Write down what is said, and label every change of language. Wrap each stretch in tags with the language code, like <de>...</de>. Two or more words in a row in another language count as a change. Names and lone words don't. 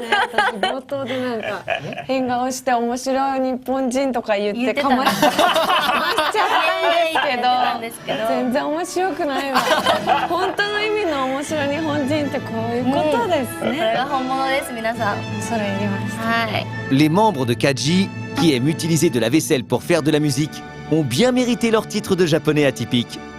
<ja>私冒頭でなんか変顔して面白い日本人とか言ってかましちゃったんですけど、全然面白くないわ。本当の意味の面白い日本人ってこういうことですね。これが本物です皆さん。それ言いました。はい。</ja> <fr>Les membres de Kaji, qui aiment utiliser de la vaisselle pour faire de la musique, ont bien mérité leur titre de japonais atypique.</fr>